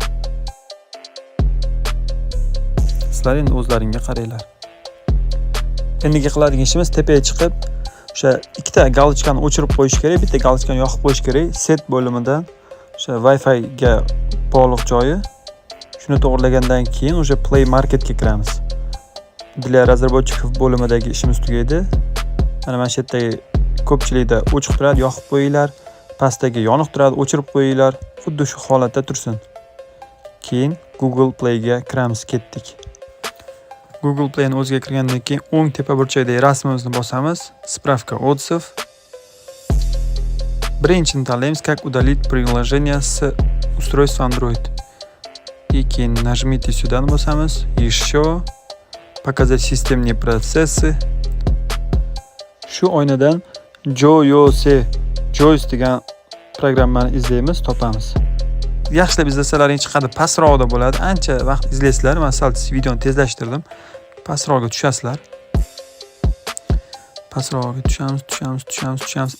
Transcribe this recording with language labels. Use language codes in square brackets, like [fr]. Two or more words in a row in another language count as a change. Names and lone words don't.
[uz] Sizlar endi o'zlaringga qaranglar. Endigi qiladigan ishimiz tepaga chiqib, o'sha ikkita galochkani o'chirib qo'yish kerak, bitta galochkani yoqib qo'yish kerak. Set bo'limidan o'sha Wi-Fi ga bog'liq joyi. Shuni to'g'rilagandan keyin o'sha Play Marketga kiramiz. [ru] Для разработчиков [uz] bo'limidagi ishimiz tugaydi. Mana shu yerdagi ko'pchilikda o'chiq turadi, yoqib qo'yinglar. Pastdagi yoniq turadi, o'chirib qo'yinglar. Xuddi shu holatda tursin. Keyin Google Play ga kiramiz, ketdik. Google Play ni o'ziga kirgandan keyin o'ng tepa burchakdagi rasmimizni bosamiz. [ru] Справка отзыв. [uz] Birinchini tanlaymiz, [ru] как удалить приложение с устройства Android. И keyin нажмите сюда bosamiz. Еще показать системные процессы. [uz] Shu oynadan Joyce degan programmani izlaymiz, topamiz. Yaxshilab izlasalaring chiqadi, pastroqda bo'ladi. Ancha vaqt izlaysizlar. Men sal videoni tezlashtirdim. Pastroqga tushasizlar. Pastroqga tushamiz.